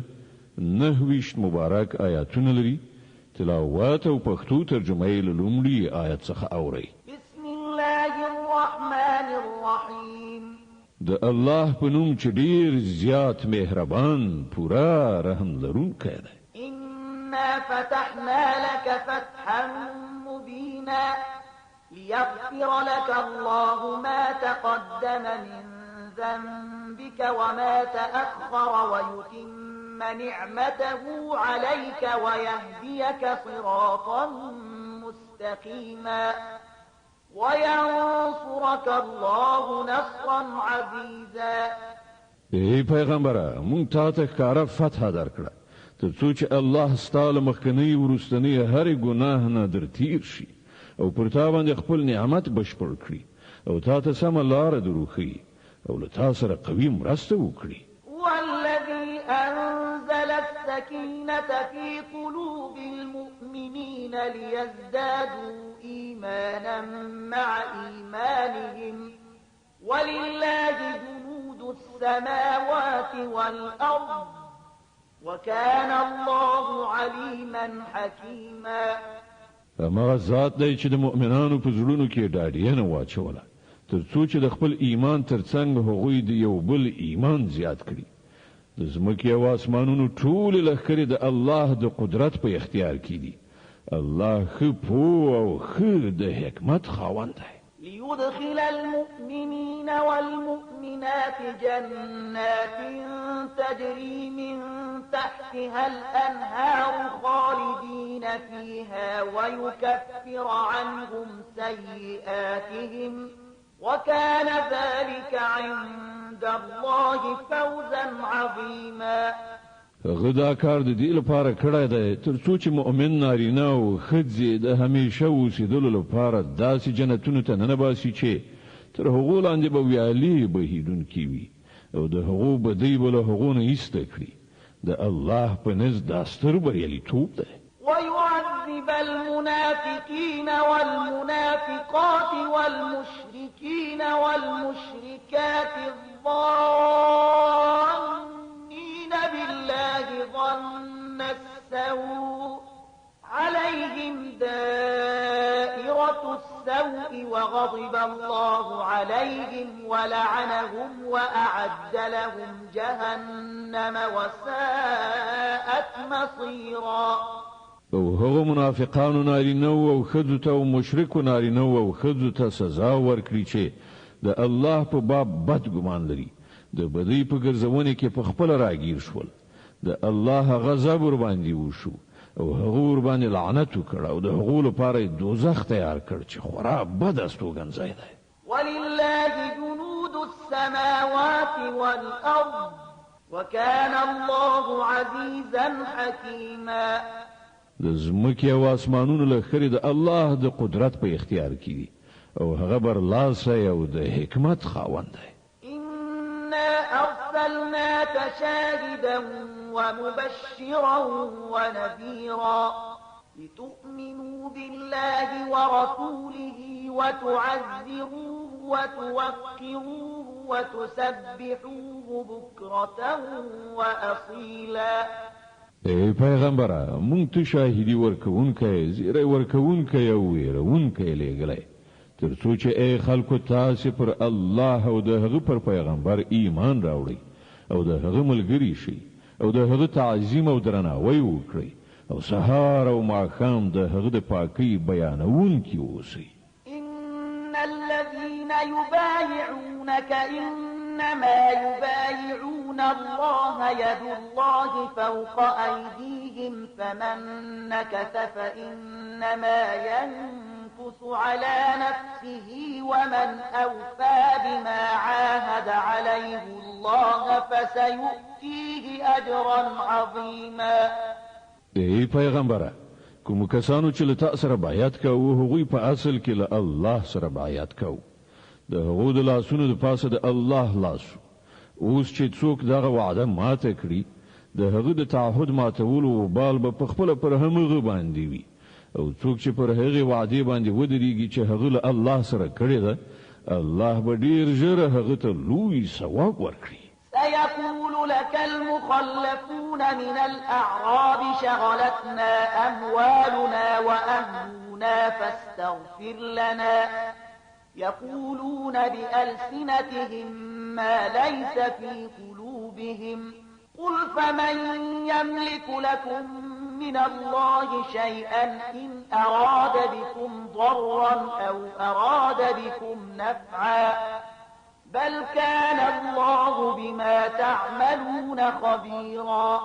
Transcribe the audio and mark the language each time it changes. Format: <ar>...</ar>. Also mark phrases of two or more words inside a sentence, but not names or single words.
<ps>29 مبارک آیاتونه لري. تلاوت او پښتو ترجمه یې له لومړي آیت څخه اورئ.</ps> <ar>بسم الله الرحمن الرحیم.</ar> <ps>د الله په نوم چې ډیر زیات مهربان پورا رحم لرونکی دی.</ps> <ar>إنا فتحنا لك فتحا مبينا ليغفر لك الله ما تقدم من ذنبك وما تأخر ويتم نعمته عليك ويهديك صراطا مستقيما وينصرك الله نصرا عزيزا.</ar> <ps>ای پیغمبره مونږ تا ته ښکاره فتح درکړه تر څو چې الله ستاله مخکنی ورستنی هر ګناه نه در تیر شي او پر تا باندې خپل نعمت بشپړ کړي او تا ته سم لار دروخي او له تا سره قوي مرسته وکړي.</ps> <ar>والذي أنزل السكينة في قلوب المؤمنين ليزدادوا إيمانا مع إيمانهم ولله جنود السماوات والأرض وكان الله عليما حكيما.</ar> <ps>اما ذات دی چې د مؤمنانو په زړونو کې ډاډینه واچوله تر څو چې د خپل ایمان ترڅنګ هغوی د یو بل ایمان زیات کړي. د ځمکې او اسمانونو ټولې لښکرې د الله د قدرت په اختیار کې دي. الله ښه پوه او ښه د حکمت خاوند دی.</ps> <ar>ليدخل المؤمنين والمؤمنات جنات تجري من تحتها الأنهار خالدين فيها ويكفر عنهم سيئاتهم وكان ذلك عند الله فوزا عظيما.</ar> <ps>غدا کار د دې لپاره کړی دی تر څو چې مؤمن نارینه او ښځې د همیشه اوسېدلو لپاره داسې جنتونو ته ننباسي چې تر هغو لاندې به ویالې بهیدونکي وي او د هغو بدۍ به له هغو نه ایسته کړي. د الله په نزد دا ستر بریالیتوب دی.</ps> <ar>ويعذب المنافقين والمنافقات والمشركين والمشركات الظانين بالله ظن السوء عليهم دائرة السوء وغضب الله عليهم ولعنهم وأعد لهم جهنم وساءت مصيرا.</ar> <ps>او هغه منافقانو نارینه او ښځو ته او مشرکو نارینه او ښځو ته سزا ورکړي چې د الله په باب بد ګمان لري د بدی په ګرځونه کې په خپل راګیر شول. د الله غضب ور باندې وشو او هغه ور باندې لعنت وکړ او د هغو لپاره دوزخ تیار کړ چې خورا بد استوګنځای دی.</ps> <ar>ولله جنود السماوات والأرض وكان الله عزيزا حكيما.</ar> <ps>د ځمکې او اسمانونو لښکرې د الله د قدرت په اختیار کې دي او هغه برلاسی او د حکمت خاوند دی.</ps> <ar>إنا أرسلناك شاهدا ومبشرا ونذيرا لتؤمنوا بالله ورسوله وتعزروه وتوقروه وتسبحوه بكرة وأصيلا.</ar> <ps>ای پیغمبره مونږ ته شاهدی ورکوونکی زیری ورکوونکی او ویرونکی لېږلی تر څو چې ای خلکو تاسې پر الله او د هغه پر پیغمبر ایمان راوړئ او د هغه ملګري شئ او د هغه تعظیم او درناوی وکړئ او سهار او ماښام د هغه د پاکۍ بیانونکي اوسئ.</ps> <ar>إن الذين يبايعونك إنما يبايعون الله يد الله فوق أيديهم فمن نكث فإنما ينكث على نفسه ومن أوفى بما عاهد عليه الله فسيؤتيه أجرا عظيما.</ar> <ps>ای پیغمبره کوم کسانو چې له تا سره بیعت کوي هغوی په اصل کې له الله سره بیعت کوي د هغو د لاسونو د پاسه د الله لاس اوس چې څوک دغه وعده ماته کړي د هغه د تعهد ماتولو وبال به په خپل پر همغه باندې وي او څوک چې پر هغه وعده باندې ودرېږي چې هغه له الله سره کړی ده الله به ډیر ژر هغه ته لوی ثواب ورکړي.</ps> <ar>سيقول لك المخلفون من الأعراب شغلتنا أموالنا وأهلنا فاستغفر لنا يقولون بألسنتهم ما ليس في قلوبهم قل فمن يملك لكم من الله شيئا إن أراد بكم ضرا أو أراد بكم نفعا بل كان الله بما تعملون خبيرا.</ar>